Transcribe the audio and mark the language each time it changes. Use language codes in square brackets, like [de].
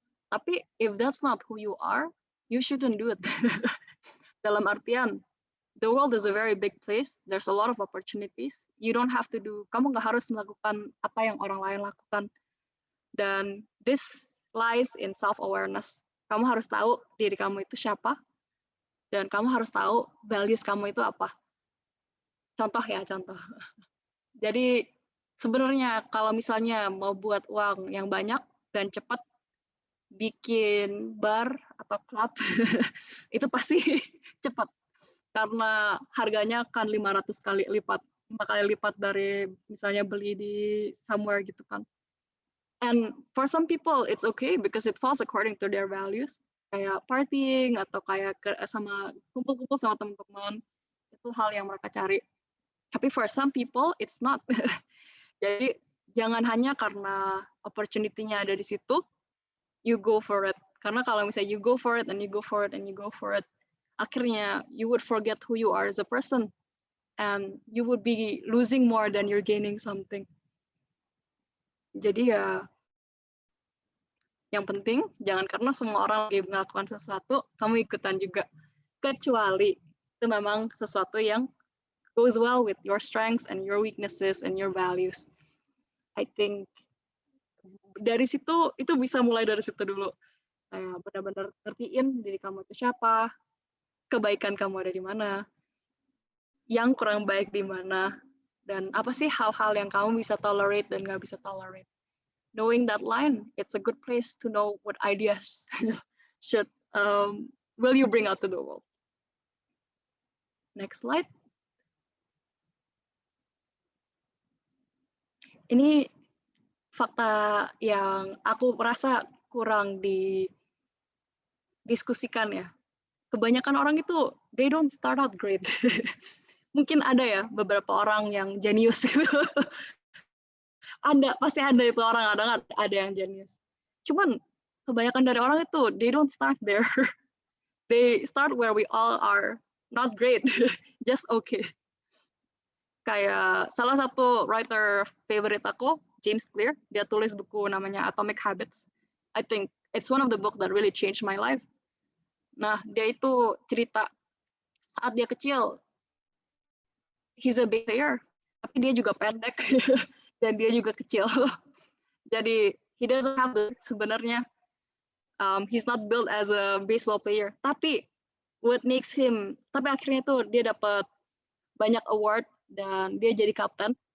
[en] Tapi if that's not who you are, you shouldn't do it. [id] Dalam artian, [en] the world is a very big place. There's a lot of opportunities. You don't have to do, [id] kamu nggak harus melakukan apa yang orang lain lakukan. [en] Dan this lies in self-awareness. [id] Kamu harus tahu diri kamu itu siapa, dan kamu harus tahu values kamu itu apa. Contoh ya, contoh. Jadi sebenarnya kalau misalnya mau buat uang yang banyak dan cepat, bikin bar atau klub, itu pasti cepat. Karena harganya akan 500 kali lipat, 5 kali lipat dari misalnya beli di somewhere gitu kan. [en] And for some people it's okay because it falls according to their values. [id] Kayak partying atau kayak sama kumpul-kumpul sama teman-teman, itu hal yang mereka cari. Tapi [en] for some people it's not. [id] Jadi jangan hanya karena opportunity-nya ada di situ, [en] you go for it. [id] Karena kalau misalnya [en] you go for it and you go for it and you go for it, [id] akhirnya [en] you would forget who you are as a person and you would be losing more than you're gaining something. [id] Jadi ya yang penting jangan karena semua orang lagi melakukan sesuatu kamu ikutan juga, kecuali itu memang sesuatu yang [en] goes well with your strengths and your weaknesses and your values. I think [id] dari situ itu bisa mulai dari situ dulu. Benar-benar ngertiin diri kamu itu siapa, kebaikan kamu ada di mana, yang kurang baik di mana, dan apa sih hal-hal yang kamu bisa tolerate dan nggak bisa tolerate. [en] Knowing that line, it's a good place to know what ideas should will you bring out to the world. Next slide. [id] Ini fakta yang aku merasa kurang didiskusikan ya. Kebanyakan orang itu [en] they don't start out great. [id] Mungkin ada ya beberapa orang yang jenius gitu. Pasti ada itu orang, ada yang jenius. Cuman kebanyakan dari orang itu [en] they don't start there. They start where we all are, not great, just okay. [id] Kayak salah satu writer favorite aku, James Clear, dia tulis buku namanya Atomic Habits. [en] I think it's one of the books that really changed my life. [id] Nah, dia itu cerita saat dia kecil, [en] he's a big player, [id] tapi dia juga pendek dan dia juga kecil. [en] Jadi he doesn't have sebenarnya he's not built as a baseball player. [id] Tapi akhirnya tuh dia dapat banyak award dan dia jadi kapten.